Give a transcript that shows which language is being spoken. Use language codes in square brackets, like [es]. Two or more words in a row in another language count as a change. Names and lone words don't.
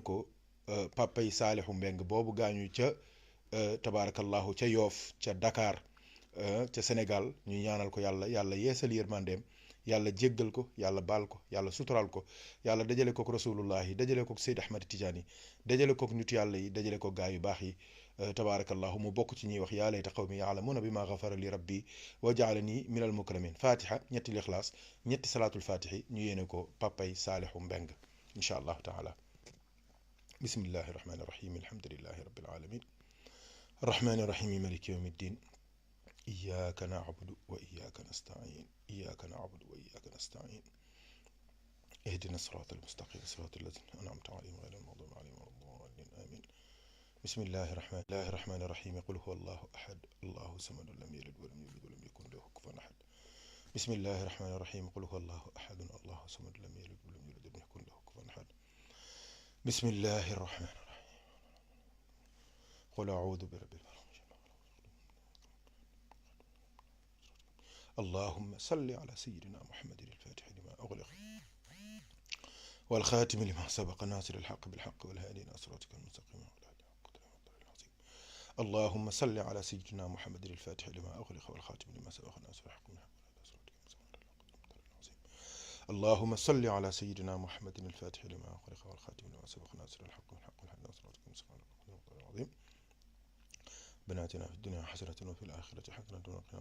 [wo] ko papay Saliou Mbeng boobu gaañu ca tabaarakallahu ca Yoof ca Dakar ca Sénégal ñu ñaanal ko yàlla yeesal yërmandeem yàlla jéggal ko yàlla baal ko yàlla sutural ko yàlla dajale kook rasulullahi dajale kook Seyd Ahmad Tijaani dajale kook nit yàlla yi dajale kook gaa yu baax yi tabaarakallahu mu bokk ci ñuy wax [ar] يا ليت قومي يعلمون بما غفر لي ربي وجعلني من المكرمين [wo] fatiha ñetti lixlaas ñetti [ar] صلاة الفاتح [wo] ñu yéene ko papay Saliou Mbeng [ar] إن شاء الله تعالى. بسم الله الرحمن الرحيم الحمد لله رب العالمين الرحمن الرحيم مالك يوم الدين إياك نعبد وإياك نستعين إياك نعبد وإياك نستعين اهدنا الصراط المستقيم صراط الذين أنعمت عليهم غير المغضوب عليهم ولا الضالين آمين بسم الله الرحمن الرحيم قل هو الله أحد الله الصمد لم يلد ولم يولد ولم يكن له كفوا أحد بسم الله الرحمن الرحيم قل هو الله أحد الله الصمد لم يلد ولم يولد ولم يكن له كفوا أحد بسم الله الرحمن الرحيم قل أعوذ برب الفلق اللهم صل على سيدنا محمد الفاتح لما أغلق والخاتم لما سبق ناصر الحق بالحق والهادي إلى صراطك المستقيم اللهم صل على سيدنا محمد الفاتح لما أغلق والخاتم لما سبق ناصر الحق بالحق اللهم صل على سيدنا محمد الفاتح لما أغلق والخاتم لما سبق ناصر الحق بالحق والهادي إلى صراطك المستقيم العظيم ربنا آتنا في الدنيا حسنة وفي الآخرة حسنة وقنا